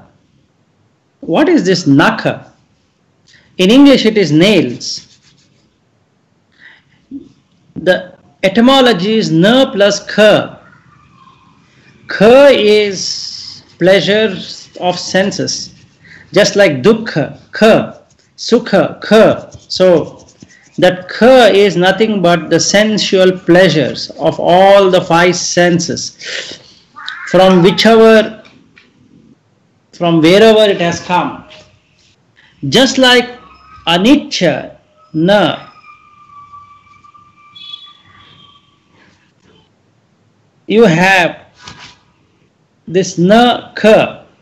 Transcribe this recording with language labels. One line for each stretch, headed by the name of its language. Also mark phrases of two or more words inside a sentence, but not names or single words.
English: What is this nakha? In English it is nails. The etymology is na plus kha. Kha is pleasure of senses, just like
Pali: dukkha, kha, sukha,
English: kha. So that kha is nothing but the sensual pleasures of all the five senses, from wherever it has come. Just like
Pali: anicca, na,
English: you have this
Pali: na kha.